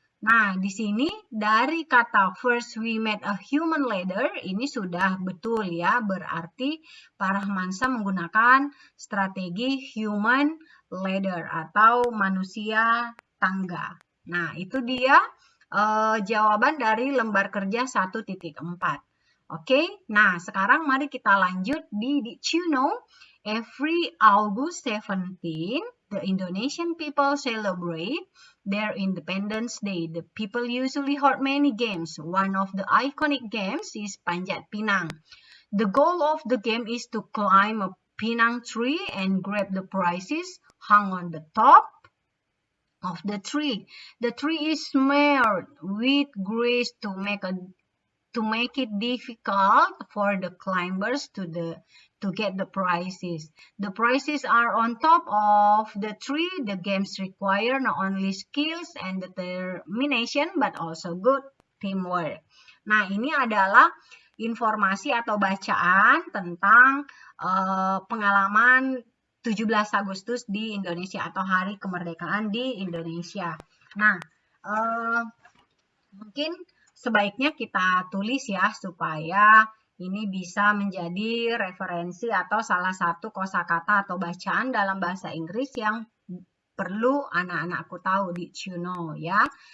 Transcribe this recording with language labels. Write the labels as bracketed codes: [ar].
[id] Nah, di sini dari kata [en] first we made a human ladder, [id] ini sudah betul ya, berarti Pak Rahmansyah menggunakan strategi human ladder atau manusia tangga. Nah, itu dia jawaban dari lembar kerja 1.4. Oke, nah sekarang mari kita lanjut di [en] Did you know every August 17, the Indonesian people celebrate their Independence Day. The people usually hold many games. One of the iconic games is Panjat Pinang. The goal of the game is to climb a pinang tree and grab the prizes hung on the top of the tree. The tree is smeared with grease to make it difficult for the climbers to get the prizes. The prizes are on top of the tree. The games require not only skills and determination but also good teamwork. [id] Nah, ini adalah informasi atau bacaan tentang pengalaman 17 Agustus di Indonesia atau Hari Kemerdekaan di Indonesia. Nah, mungkin sebaiknya kita tulis ya supaya ini bisa menjadi referensi atau salah satu kosakata atau bacaan dalam bahasa Inggris yang perlu anak-anakku tahu, [en] did you know [id] ya.